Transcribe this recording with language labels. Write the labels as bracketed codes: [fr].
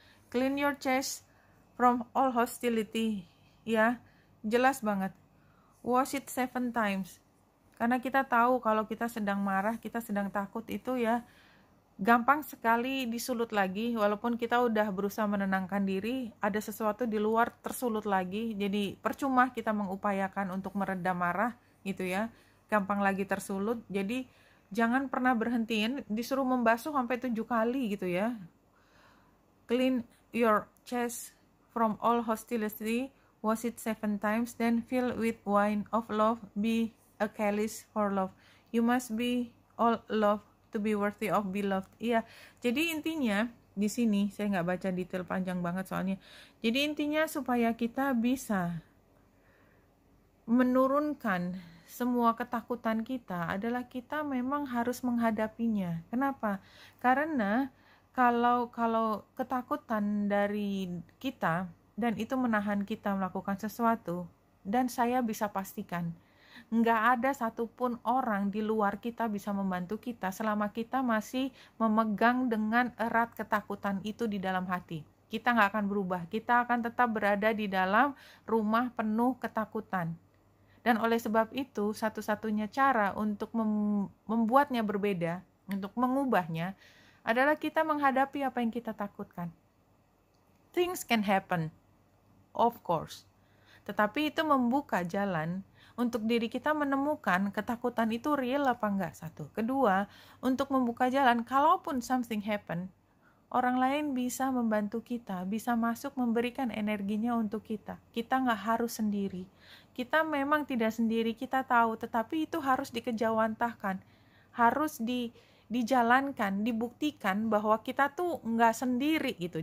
[en] Clean your chest from all hostility. [id] Ya, jelas banget. [en] Wash it 7 times. [id] Karena kita tahu kalau kita sedang marah, kita sedang takut itu ya gampang sekali disulut lagi. Walaupun kita udah berusaha menenangkan diri, ada sesuatu di luar tersulut lagi. Jadi percuma kita mengupayakan untuk meredam marah gitu ya. Gampang lagi tersulut. Jadi jangan pernah berhentiin, disuruh membasuh sampai 7 kali gitu ya. [en] Clean your chest from all hostility, wash it 7 times, then fill with wine of love, be a chalice for love. You must be all love to be worthy of beloved. [id] Iya, jadi intinya di sini saya nggak baca detail panjang banget soalnya. Jadi intinya supaya kita bisa menurunkan semua ketakutan kita adalah kita memang harus menghadapinya. Kenapa? Karena kalau ketakutan dari kita dan itu menahan kita melakukan sesuatu, dan saya bisa pastikan nggak ada satupun orang di luar kita bisa membantu kita selama kita masih memegang dengan erat ketakutan itu di dalam hati. Kita nggak akan berubah, kita akan tetap berada di dalam rumah penuh ketakutan. Dan oleh sebab itu, satu-satunya cara untuk membuatnya berbeda, untuk mengubahnya, adalah kita menghadapi apa yang kita takutkan. [en] Things can happen, of course. [id] Tetapi itu membuka jalan untuk diri kita menemukan ketakutan itu real apa enggak, satu. Kedua, untuk membuka jalan, kalaupun [en] something happen, [id] orang lain bisa membantu kita, bisa masuk memberikan energinya untuk kita. Kita nggak harus sendiri. Kita memang tidak sendiri, kita tahu, tetapi itu harus dikejawantahkan, harus dijalankan, dibuktikan bahwa kita tuh nggak sendiri gitu.